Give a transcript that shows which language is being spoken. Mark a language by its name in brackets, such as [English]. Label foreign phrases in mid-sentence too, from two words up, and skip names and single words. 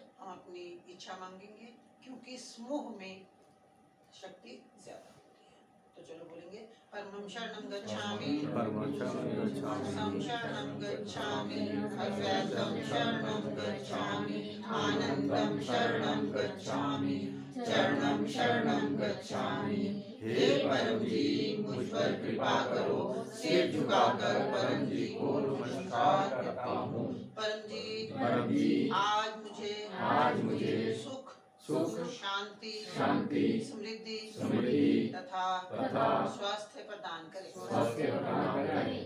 [Hindi] हम अपनी इच्छा मांगेंगे क्योंकि समूह में शक्ति ज्यादा होती है। तो चलो बोलेंगे, [Sanskrit] परमं शरणं गच्छामि, शरणं गच्छामि, अद्वैतं शरणं गच्छामि, आनंद शरणं गच्छामि, चरणं शरणं गच्छामि। [Hindi] हे परम जी मुझ पर कृपा करो, सिर झुकाकर परम जी को नमस्कार करता हूँ। परम जी आज मुझे सुख शांति समृद्धि तथा स्वास्थ्य प्रदान करें।